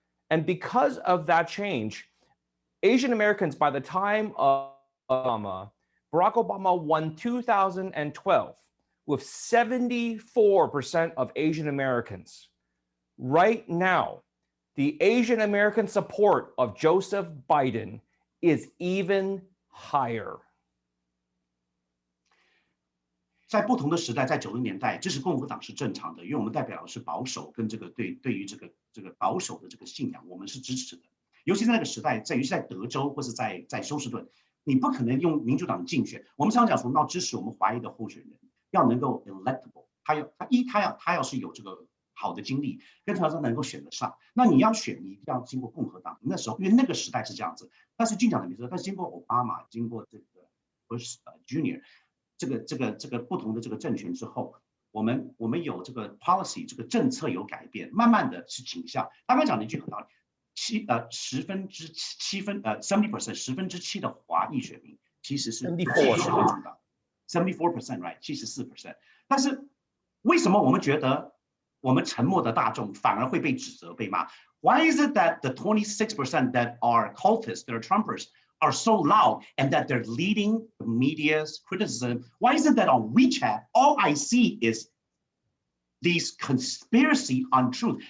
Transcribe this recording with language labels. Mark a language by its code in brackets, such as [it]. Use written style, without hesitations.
[en] And because of that change, Asian Americans, by the time of Obama, Barack Obama won 2012 with 74% of Asian Americans. Right now, the Asian American support of Joseph Biden is even higher. [zh] 在不同的时代，在90年代，支持共和党是正常的，因为我们代表的是保守跟这个对于这个保守的这个信仰，我们是支持的。尤其在那个时代，尤其在德州或是在休士顿，你不可能用民主党竞选。我们常常讲说，要支持我们华裔的候选人，要能够 electable， 他要是有这个好的经历，跟他能够选得上。那你要选，你一定要经过共和党。那时候，因为那个时代是这样子，但是进讲的没错，但是经过奥巴马，经过这个Junior， 这个不同的这个政权之后，我们有这个 policy， 这个政策有改变，慢慢的是倾向。刚刚讲了一句很道理，70%， 7% 的华裔选民其实是支持民主党 ，74% right， 74%。但是为什么我们觉得我们沉默的大众反而会被指责被骂 [en] ？Why is it that the 26% that are cultists, that are Trumpers, are so loud and that they're leading the media's criticism? Why is it that on WeChat, all I see is these conspiracy untruth?